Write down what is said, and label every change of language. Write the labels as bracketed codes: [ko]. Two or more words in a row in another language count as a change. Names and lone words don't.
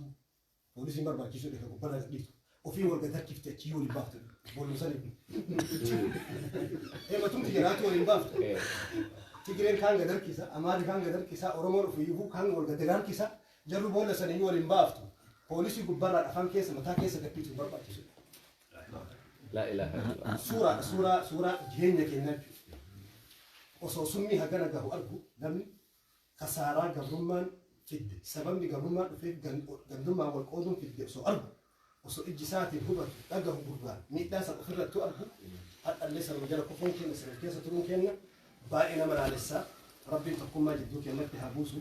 [om] Poolisiin barbaachisuu dha gubbaa gadhiitu. Ofiin wal gadarkifte achii waliin baaftu. Boolumsanii. Matumti jiraatu waliin baaftu. Tigireen kaan gadarkisa, Amaari kaan gadarkisa, Oromoon ofiyyuu kaan wal gadarkisa. Jarru boolla sanii waliin baaftu. Poolisii gubbaarraa afaan keessa mataa keessa gadhiitu barbaachisu. [ar] لا إله إلا الله. [om] Suuraa jireenya keenyaa osoo summii hagana gahu argu namni kasaaraa gabrummaan fidde sababni gabrummaan dhufee gandummaan wal qooduun fidde osoo argu osoo ijji isaatiin hubatu dhagahu gurgaan miidhaa isa ofirrattu argu hadhallee sababa jala kufuun keenya siree keessa turuun keenya baay'ee nama laalessaa rabbiin tokkummaa jidduu keenyatti haa buusu.